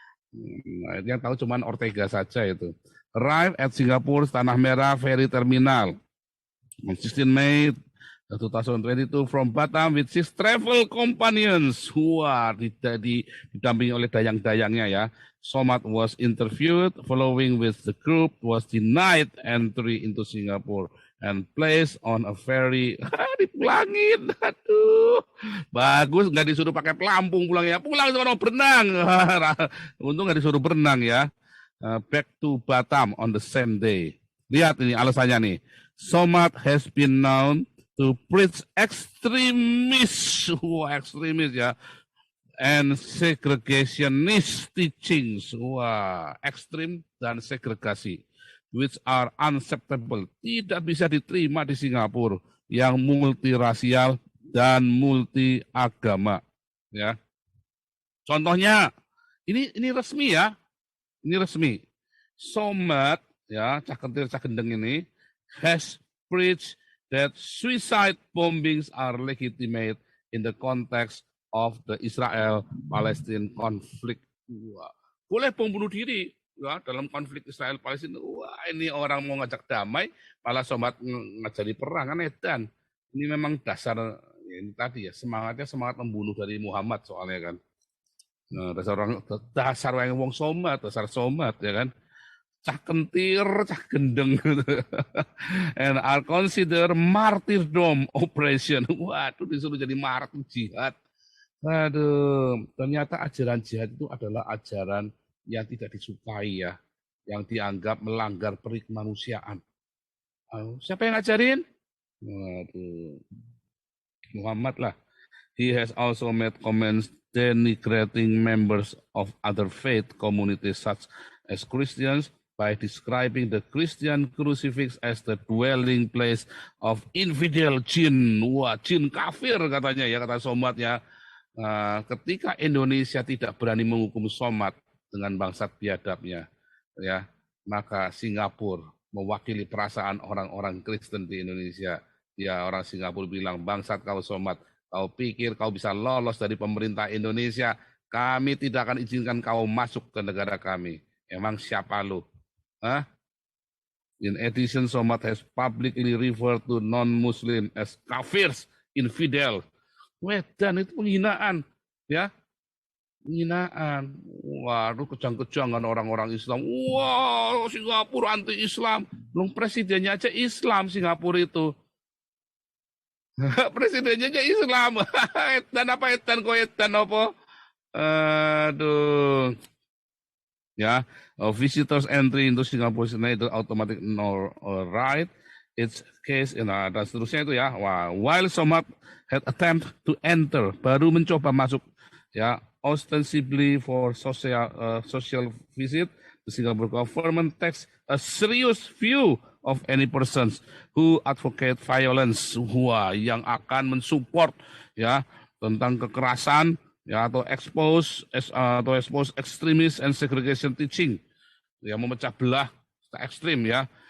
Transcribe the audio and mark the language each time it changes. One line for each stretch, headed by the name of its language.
Indonesian: Nah, yang tahu cuman Ortega saja itu.
English: Arrive at Singapore Tanah Merah Ferry Terminal on 16 May 2022 from Batam with six travel companions who are
Indonesian: didampingi oleh dayang-dayangnya ya.
English: Somad was interviewed following with the group was denied entry into Singapore and placed on a ferry.
Indonesian: Dipulangin, aduh. Bagus, nggak disuruh pakai pelampung pulangnya. Pulang sama berenang. Untung nggak disuruh berenang ya.
English: Back to Batam on the same day.
Indonesian: Lihat ini alasannya nih.
English: Somad has been known to preach extremist
Indonesian: ya,
English: and segregationist teachings,
Indonesian: ekstrim dan segregasi,
English: which are unacceptable,
Indonesian: tidak bisa diterima di Singapura yang multirasial dan multi agama, ya. Contohnya, ini resmi ya, ini resmi.
English: Somad ya, Cak Kentir Cak Gendeng ini has preached that suicide bombings are legitimate in the context of the Israel-Palestine conflict.
Indonesian: Wah, boleh bom bunuh diri ya, dalam konflik Israel-Palestina. Wah, ini orang mau ngajak damai, malah Somad ngajari perang kan edan. Ini memang dasar ini tadi ya, semangatnya semangat membunuh dari Muhammad soalnya kan. Nah, dasar orang wong Somad, dasar Somad ya kan.
English: Cak Kentir, Cak Gendeng, and are considered martyrdom operation.
Indonesian: Waduh, disuruh jadi martir jihad. Aduh, ternyata ajaran jihad itu adalah ajaran yang tidak disukai ya, yang dianggap melanggar peri kemanusiaan. Siapa yang ngajarin? Waduh, Muhammad lah.
English: He has also made comments denigrating members of other faith communities such as Christians, by describing the Christian crucifix as the dwelling place of infidel jin.
Indonesian: Wah, jin kafir katanya ya, kata Somad ya. Ketika Indonesia tidak berani menghukum Somad dengan bangsat biadabnya, ya, maka Singapura mewakili perasaan orang-orang Kristen di Indonesia. Ya, orang Singapura bilang, bangsat kau Somad, kau pikir kau bisa lolos dari pemerintah Indonesia? Kami tidak akan izinkan kau masuk ke negara kami. Emang siapa lu?
English: In addition, Somad has publicly referred to non-Muslim as kafirs, infidel.
Indonesian: Wedan itu penghinaan, ya, penghinaan. Waduh, kejang-kejangan orang-orang Islam. Wah, Singapura anti-Islam. Belum presidennya aja Islam Singapura itu. Presidennya aja Islam. Edan apa edan kok edan apa? Aduh.
English: Ya, visitors entry into Singapore is neither automatic nor right. Its case,
Indonesian: dan seterusnya itu ya.
English: While Somad had attempt to enter,
Indonesian: baru mencoba masuk, ya,
English: ostensibly for social visit, the Singapore government takes a serious view of any persons who advocate violence,
Indonesian: yang akan mensupport ya tentang kekerasan, ya, atau
English: expose extremist and segregation teaching,
Indonesian: yang memecah belah ekstrim ya.